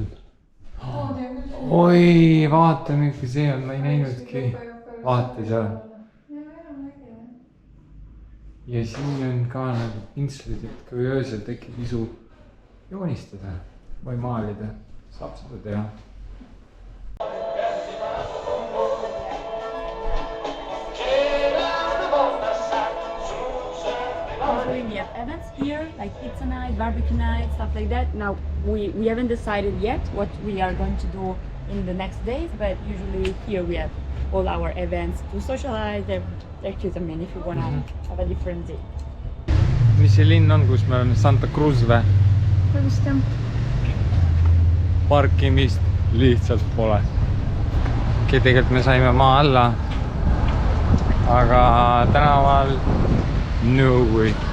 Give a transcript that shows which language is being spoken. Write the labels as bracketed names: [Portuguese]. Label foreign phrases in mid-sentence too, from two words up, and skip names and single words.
[Estonian] Oi, vaata, milline see on, ma ei näinudki. vaata seal. ja siin on ka nagu pintslid, et kui öösel tekib isu joonistada või maalida, saab seda teha. [English] We have events here, like pizza night, barbecue night, stuff like that. Now, we haven't decided yet what we are going to do in the next days, but usually here we have all our events to socialize. They're cute, I mean, if you want to have a different day. [Estonian] mis see linn on, kus me oleme, Santa Cruz või? vist jah. Parkimist lihtsalt pole. okei, tegelikult me saime maa alla, aga tänaval [English] no way.